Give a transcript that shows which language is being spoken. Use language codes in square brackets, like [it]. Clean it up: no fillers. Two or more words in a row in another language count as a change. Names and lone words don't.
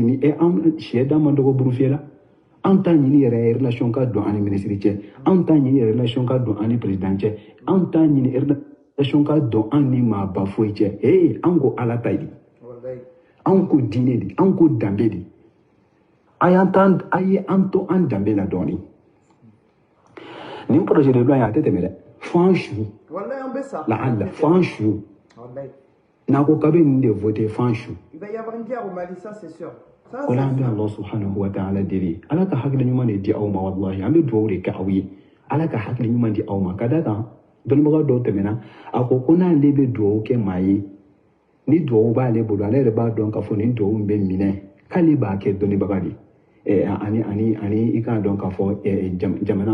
[bm] ni anw sɛ da man dɔgɔ burufiyɛ la an t'a ɲini yɛrɛ relation ka don ani minisiri cɛ an t'a ɲini relation ka don ani président cɛ an t'a ɲini relation ka don an ni maaba foyi cɛ an ko ala ta di an ko diinɛ di an ko danbe di a ye an to an danbe la dɔɔnin nin [fr] projet de loi [bm] a tɛ tɛmɛ dɛ fo an su la'alla fo an su n'a ko k'a bɛ nin de voter fo an su o la an bɛ [ar] الله سبحانه وتعالى [bm] deli ala ka hakili ɲuman de di aw ma wallahi an bɛ dugawu de kɛ aw ye ala ka hakili ɲuman di aw ma ka da kan dɔnnibaga dɔw tɛmɛna a ko n'ale bɛ dugawu kɛ maa ye ni dugawu b'ale bolo ale yɛrɛ b'a dɔn k'a fɔ nin dugawu bɛ minɛ k'ale b'a kɛ dɔnnibaga de ani i k'a dɔn k'a fɔ jamana